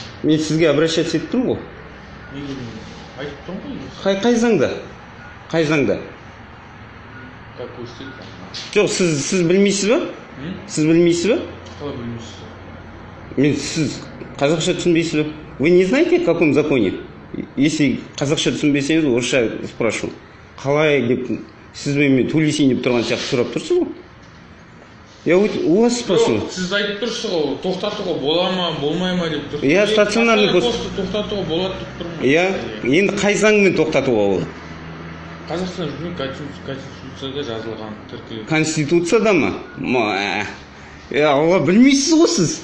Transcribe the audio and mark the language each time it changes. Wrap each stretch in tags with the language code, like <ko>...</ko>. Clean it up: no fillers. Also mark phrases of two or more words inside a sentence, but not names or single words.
<kk>Мен сізге обращаться етіп тұрмын ғой. Неге білмеймін? Айтып тұрмын ғой. Қай заңда? Қай заңда? Как көрсетейін? Жоқ, сіз білмейсіз ба? Сіз білмейсіз ба? Қалай білмейсіз? Сіз қазақша түсінбейсіз ба?</kk> <ru>Вы не знаете, в каком законе?</ru> <kk>Если қазақша түсінбесеңіз, орысша спрашиваю. Қалай деп, сіз мен төлесейін деп тұрған сияқты сұрап тұрсыз ғой?</kk> <ru>Я у вас спрашиваю.</ru> <kk>Жоқ, сіз айтып тұрсыз ғой, тоқтатуға бола ма, болмай ма деп тұрсыз.</kk> <ru>Я стационарный пост.</ru> <kk>Тоқтатуға болады деп тұрмын. Я енді қай заңмен тоқтатуға болады? Қазақстан Конституцияда жазылған тіркелген. Конституцияда ма? Алла, білмейсіз ғой сіз.</kk>